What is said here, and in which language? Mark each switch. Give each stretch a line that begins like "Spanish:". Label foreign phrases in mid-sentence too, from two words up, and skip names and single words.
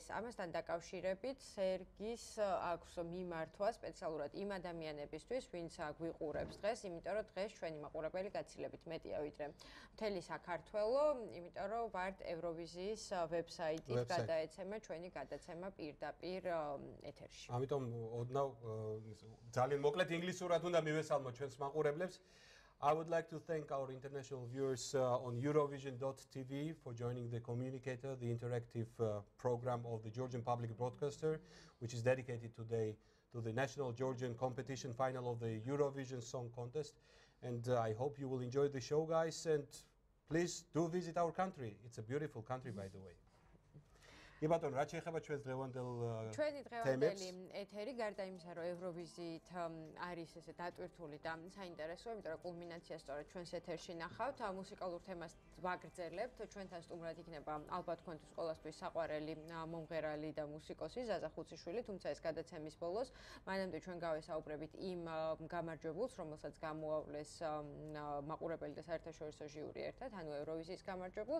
Georgian: ამასთან დაკავშირებით სერგის აქვს მიმართვა სპეციალურად იმ ადამიანებისთვის, ვინც გვიყურებს დღეს, იმიტომ რომ დღეს ჩვენი მაყურებელი გაცილებით მეტია ვიდრე მთელი საქართველო, იმიტომ რომ ვართ ევროვიზიის ვებსაიტით გადაეცემა ჩვენი გადაცემა პირდაპირ ეთერში. ამიტომ ოდნავ ძალიან მოკლედ ინგლისურად უნდა მივესალმოთ ჩვენს მაყურებლებს.
English: I would like to thank our international viewers on Eurovision.tv for joining the Communicator, the interactive program of the Georgian Public Broadcaster, which is dedicated today to the national Georgian competition final of the Eurovision Song Contest. And I hope you will enjoy the show, guys, and please do visit our country. It's a beautiful country, by the way.
Georgian: იბატონ, რა შეეხება ჩვენს დღევანდელ ჩვენი დღევანდელი ეთერი გარდა იმისა, რომ ევროვიზიით არის ესე დატვირთული და საინტერესო, იმიტომ რომ კულმინაცია სწორედ ჩვენს ეთერში ნახავთ, მუსიკალურ თემას ვაგრძელებთ, ჩვენთან სტუმრად იქნება ალბათ თქვენთვის ყველასთვის საყვარელი მომღერალი და მუსიკოსი ზაზა ხუციშვილი, თუმცა ეს გადაცემის ბოლოს მანამდე ჩვენ გავესაუბრებით იმ გამარჯვებულს, რომელსაც გამოავლეს მაყურებელი და საერთაშორისო ჟიური ერთად, ანუ ევროვიზიის გამარჯვებულს.